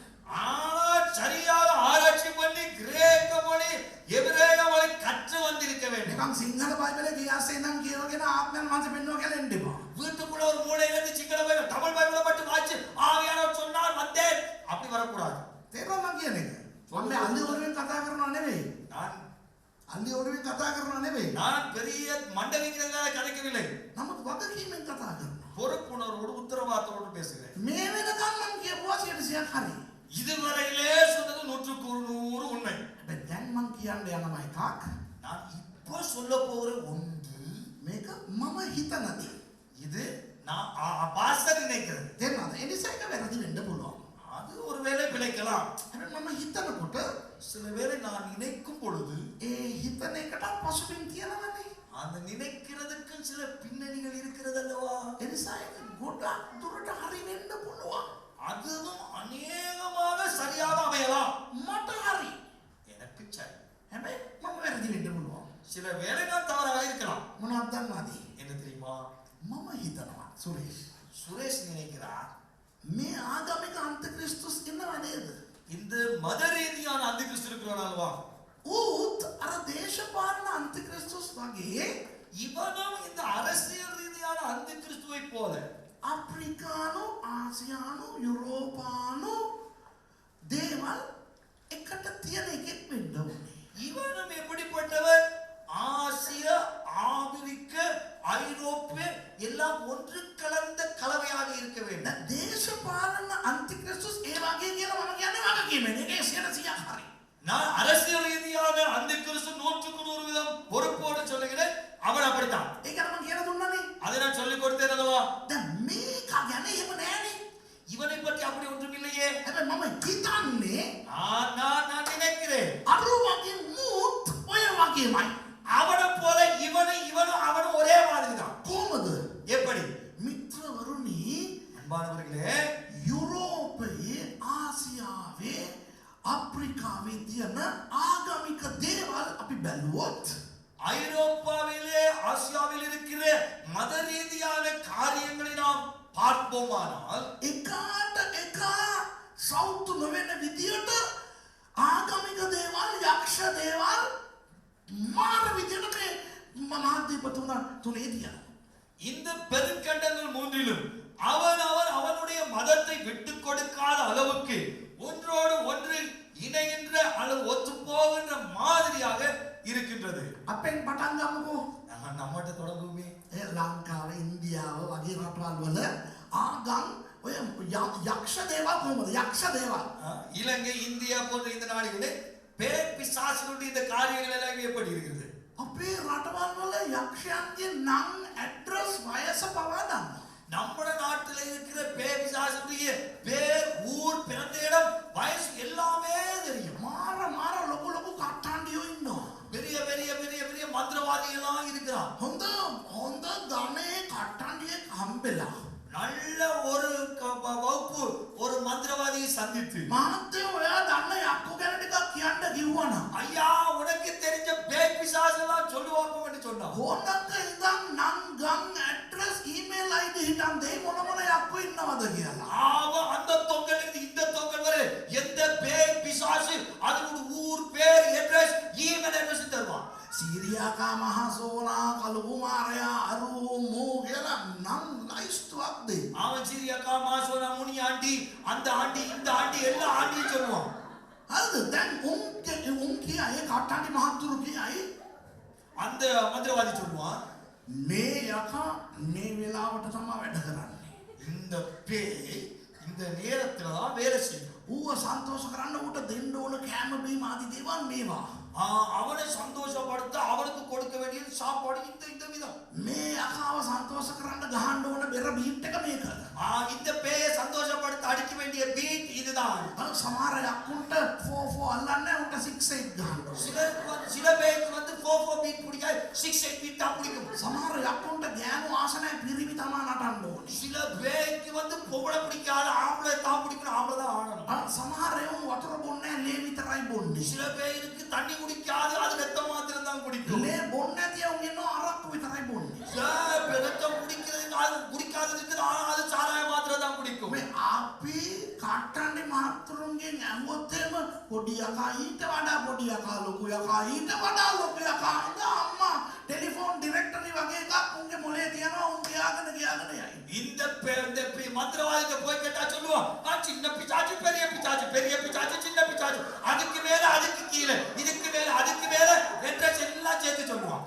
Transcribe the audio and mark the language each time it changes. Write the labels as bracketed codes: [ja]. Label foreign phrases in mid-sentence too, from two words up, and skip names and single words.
[ta] சரியாக ஆராய்ச்சி பண்ணி கிரேக்க மொழி எபிரேய மொழி கற்று வந்திருக்க வேண்டும். [si] නිකම් සිංහල බයිබලේ ගියාසේ නම් කියවගෙන ආත්මයන් වහන්සේ පෙන්වුවා කියලා එන්න එපා. [ta] வீட்டுக்குள்ள ஒரு மூலையில இருந்து சிங்கள பைபிள் தமிழ் பைபிளை மட்டும் வாசி ஆவியானவர் சொன்னார் வந்தேன் அப்படி வரக்கூடாது. [si] තේරුණා මම කියන එක. මම මේ අන්ධ වරුවෙන් කතා කරනවා නෙවෙයි. [ta] நான் [si] අන්ධ වරුවෙන් කතා කරනවා නෙවෙයි. [ta] நான் பெரிய மண்டலிக்கிறதாக கதைக்கவில்லை. [si] නමුත් වගකීමෙන් කතා කරනවා. [ta] பொறுப்புணர்வோடு உத்தரவாதத்தோடு பேசுகிறேன். [si] මේ වෙනකම් මම කියපුවා 100% හරි. [ta] இதுவரையிலே சொன்னது 100% உண்மை. [si] හැබැයි දැන් මම කියන්න යනවා එකක්. [ta] நான் இப்போ சொல்ல போகிற ஒன்று [si] මේක මම හිතනදී. [ta] இது நான் பாஸ்டர் நினைக்கிறது. [si] තේරුණාද? ඒ නිසා එක වැරදි වෙන්න පුළුවන්. [ta] அது ஒருவேளை பிழைக்கலாம். [si] හැබැයි මම හිතනකොට [ta] சில வேளை நான் நினைக்கும் பொழுது [si] ඒ හිතන එකට පසුබිම් තියෙනවනේ. [ta] அந்த நினைக்கிறதுக்கு சில பின்னணிகள் இருக்கிறது அல்லவா? [si] ඒ නිසා ඒක ගොඩක් දුරට හරි වෙන්න පුළුවන්. [ta] அதுவும் அநேகமாக சரியாக அமையலாம். [si] මට හරි. [ta] எனக்கு சரி. [si] හැබැයි මම වැරදි වෙන්න පුළුවන්. [ta] சில வேளை நான் தவறாக இருக்கலாம். [si] මොනවද දන්නවද? [ta] என்ன தெரியுமா? [si] මම හිතනවා සුරේෂ් [ta] சுரேஷ் நினைக்கிறார் [si] මේ ආගමික අන්තික්‍රිස්තුස් ඉන්නව නේද? [ta] இந்த மத ரீதியான அந்தி கிறிஸ்து இருக்கிறான் அல்லவா? [si] ඌත් අර දේශපාලන අන්තික්‍රිස්තුස් වගේ [ta] இவனும் இந்த அரசியல் ரீதியான அந்தி கிறிஸ்துவை போல [si] අප්‍රිකානු ආසියානු යුරෝපානු දේවල් එකට තියෙන එකෙක් වෙන්න ඕනේ. [ta] இவனும் எப்படிப்பட்டவன்? ஆசிய ஆபிரிக்க ஐரோப்பிய எல்லாம் ஒன்று கலந்த கலவையாக இருக்க வேண்டும். [si] දේශපාලන අන්තික්‍රිස්තුස් ඒ වගේ කියලා මම කියන්නේ වගකීමෙන්. ඒකේ 100% හරි. [ta] நான் அரசியல் ரீதியான அந்தி கிறிஸ்து 100% பொறுப்போடு சொல்லுகிறேன். அவன் அப்படித்தான். [si] ඒක නම් කියලා දුන්නානේ. [ta] அதை நான் சொல்லிக் கொடுத்தேன் அல்லவா? [si] දැන් මේක ගැන එහෙම නෑනේ. [ta] இவனை பற்றி அப்படி ஒன்றும் இல்லையே. [si] හැබැයි මම හිතන්නේ [ta] நான் நினைக்கிறேன் [si] අර වගේ මූත් ඔය වගේමයි. [ta] அவனை போல இவனும் அவனும் ஒரே மாதிரி தான். [si] කොහොමද? [ta] எப்படி? [si] මිත්‍රවරුනි, [ta] அன்பானவர்களே, [si] යුරෝපයේ ආසියාවේ අප්‍රිකාවේ තියෙන ආගමික දේවල් අපි බැලුවොත් [ta] ஐரோப்பாவிலே ஆசியாவில் இருக்கிற மத ரீதியான காரியங்களை நாம் பார்ப்போமானால் [si] එකාට එක සෞතු නොවන විදියට ආගමික දේවල්, යක්ෂ දේවල් මාර විදියට මේ මහාධිපතුන තුනේ තියෙනවා. [ta] இந்த பெருங்கண்டங்கள் மூன்றிலும் அவனுடைய மதத்தை விட்டு கொடுக்காத அளவுக்கு ஒன்றோடு ஒன்று இணைகின்ற அல்லது ஒத்து போகின்ற மாதிரியாக இருக்கின்றது. [si] අපෙන් පටන් ගමුකෝ. [ta] நம்மகிட்ட தொடங்குமே. [si] ලංකාවේ, ඉන්දියාව වගේ රටවල් වල ආගම් ඔය යක්ෂ දේවල් කොහොමද? යක්ෂ දේවල්. [ta] இலங்கை, இந்தியா போன்ற இந்த நாடுகளில் பேய் பிசாசுடைய இந்த காரியங்கள் எல்லாம் எப்படி இருக்கிறது? [si] අපේ රටවල් වල යක්ෂයන්ගේ නම්, ඇඩ්‍රස්, වයස පවා දන්නවා. [ta] நம்ம நாட்டில் இருக்கிற பேய் பிசாசுடைய பேர், ஊர், பிறந்த இடம், வயசு எல்லாமே தெரியும். [si] මාර ලොකු ලොකු කට්ටන්ඩියෝ ඉන්නවා. [ta] பெரிய பெரிய பெரிய பெரிய மந்திரவாதிகள்லாம் இருக்கிறான். [si] හොඳ ගමේ කට්ටන්ඩියෙක් හම්බෙලා [ta] நல்ல ஒரு வகுப்பு ஒரு மந்திரவாதியை சந்தித்து, [si] මහත්තයෝ ඔයා දන්න යක්කු ගැන ටිකක් කියන්න කිව්වනම් [ta] ஐயா உனக்கு தெரிஞ்ச பேய் பிசாசெல்லாம் சொல்லுவாங்க என்று சொன்னான். [si] ඕනක ඉඳන් නම්, ගම්, ඇඩ්‍රස්, [en] email ID [si] හිටන් දෙයි මොන යක්කු ඉන්නවද කියලා. [ta] அந்த தொங்கல் இருந்து இந்த தொங்கல் வரை எந்த பேய் பிசாசு அதோட ஊர் பேர், அட்ரஸ், [en] email address [ta] தருவான். [si] සීරියාකා මහසෝනා, කලුකුමාරයා, අරු, මූ කියලා නම් ලයිස්තුවක් දෙයි. [ta] அவன் சிறியக்கா, மாசோனா, முனி ஆண்டி, அந்த ஆண்டி, இந்த ஆண்டி, எல்லா ஆண்டியும் சொல்லுவான். [si] හරිද? දැන් උන් කියයි කට්ටන්ඩි මහත්තුරු කියයි [ta] அந்த மந்திரவாதி சொல்லுவான், [si] මේ යකා මේ වෙලාවට තමයි වැඩ කරන්නේ. [ta] இந்த பேய் இந்த நேரத்துல தான் வேலை செய்யும். [si] ඌව සන්තෝෂ කරන්න ඌට දෙන්න ඕන කෑම බීම ආදී දේවල් මේවා. [ta] அவனை சந்தோஷப்படுத்த அவனுக்கு கொடுக்க வேண்டிய சாப்பாடு இந்த விதம். [si] මේ යකාව සන්තෝෂ කරන්න ගහන්න ඕන බෙර බීට් එක මේක. [ta] இந்த பேயை சந்தோஷப்படுத்த அடிக்க வேண்டிய பீட் இதுதான். [si] සමහර යක්කුන්ට 4-4 අල්ලන්නේ ඌට 6-8 ගහන්න ඕන. [ta] சில பேருக்கு வந்து 4-4 பீட் பிடிக்காது, 6-8 பீட் தான் பிடிக்கும். [si] සමහර යක්කුන්ට ගෑනු ආස නැහැ පිරිමි තමයි නටන්න ඕනේ. [ta] சில பேருக்கு வந்து பொம்பளை பிடிக்காது, ஆம்பளை தான் பிடிக்கணும், ஆம்பளை தான் ஆடணும். [si] සමහර එවුන් වතුර බොන්නේ ලේ විතරයි බොන්නේ. [ta] சில பேருக்கு தண்ணி குடிக்காது, அது ரத்தம் மாத்திரம் தான் குடிக்கும். [si] ලේ බොන්නේ නැති එවුන් ඉන්නවා අරක්කු විතරයි බොන්නේ. [ta] ரத்தம் குடிக்கிறது அது குடிக்காது இருக்குது, ஆனா அது சாராய மாத்திரம் தான் குடிக்கும். [si] මේ අපි කට්ටන්නේ මහත්තුරුන්ගෙන් ඇහුවොත් එහෙම පොඩි යකා ඊට වඩා පොඩි යකා ලොකු යකා ඊට වඩා ලොකු යකා අම්මා [en] telephone directory [si] වගේ එකක් උන්ගේ මොලේ තියනවා උන් කියාගෙන යයි. [ta] இந்த மந்திரவாதிட்ட போய் கேட்டா சொல்லுவான், சின்ன பிசாச்சு பெரிய பிசாச்சு, பெரிய பிசாச்சு சின்ன பிசாச்சு, அதுக்கு மேல அதுக்கு கீழே, இதுக்கு மேல அதுக்கு மேல அட்ரஸ் எல்லாம் சேர்த்து சொல்லுவான்.